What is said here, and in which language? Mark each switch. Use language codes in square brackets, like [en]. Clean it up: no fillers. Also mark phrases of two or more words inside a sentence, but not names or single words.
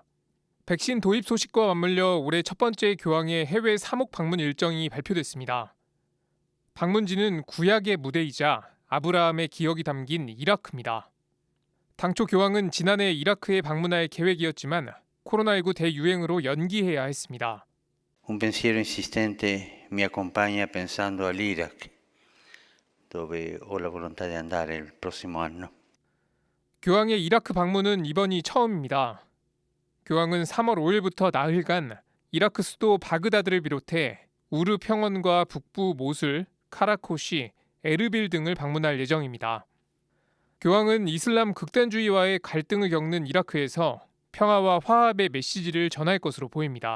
[ko] 백신 도입 소식과 맞물려 올해 첫 번째 교황의 해외 사목 방문 일정이 발표됐습니다. 방문지는 구약의 무대이자 아브라함의 기억이 담긴 이라크입니다. 당초 교황은 지난해 이라크에 방문할 계획이었지만 코로나19 대유행으로 연기해야 했습니다. [it] Un pensiero insistente mi accompagna pensando all'Iraq, dove ho la volontà di andare il prossimo anno. [ko] 교황의 이라크 방문은 이번이 처음입니다. 교황은 3월 5일부터 나흘간 이라크 수도 바그다드를 비롯해 우르 평원과 북부 모술, 카라코시, 에르빌 등을 방문할 예정입니다. 교황은 이슬람 극단주의와의 갈등을 겪는 이라크에서 평화와 화합의 메시지를 전할 것으로 보입니다.